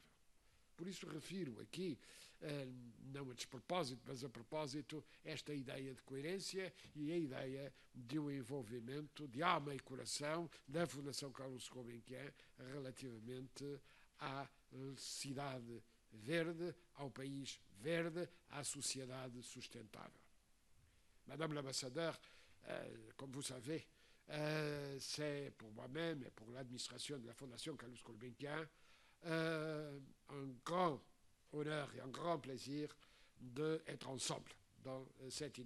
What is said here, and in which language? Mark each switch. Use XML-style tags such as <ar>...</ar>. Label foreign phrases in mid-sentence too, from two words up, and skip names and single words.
<pt>Por isso refiro aqui, não a despropósito, mas a propósito, esta ideia de coerência e a ideia de um envolvimento de alma e coração da Fundação Calouste Gulbenkian relativamente à cidade verde, ao país verde, à sociedade sustentável.</pt> <fr>Madame l'ambassadeur, comme vous savez, c'est pour moi-même et pour l'administration de la Fondation Calouste Gulbenkian un grand honneur et un grand plaisir d'être ensemble dans cette</fr>